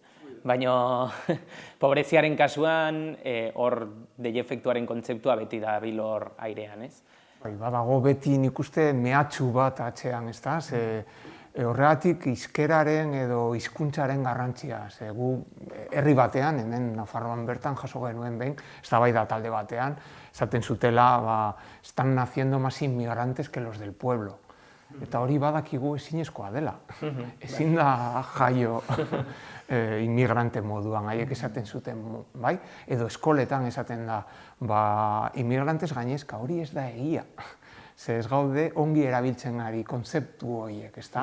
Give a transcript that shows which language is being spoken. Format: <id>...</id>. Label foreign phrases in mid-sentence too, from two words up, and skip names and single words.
<eu>Baina pobreziaren kasuan, hor dei efektuaren kontzeptua beti da bilor airean, ez? Badago beti nik uste mehatxu bat atzean, ez da? Horregatik hizkeraren edo hizkuntzaren garrantzia. Gu herri batean, hemen Nafarroan bertan jaso genuen behin, eztabaida talde batean, esaten zutela,</eu> <es>están naciendo más inmigrantes que los del pueblo.</es> <eu>Eta hori badakigu ezinezkoa dela. Ezin da jaio inmigrante moduan, haiek esaten zuten, bai? Edo eskoletan esaten da, inmigrantes gainezka, hori ez da egia. Ze ez gaude ongi erabiltzen ari kontzeptu horiek, ezta?</eu>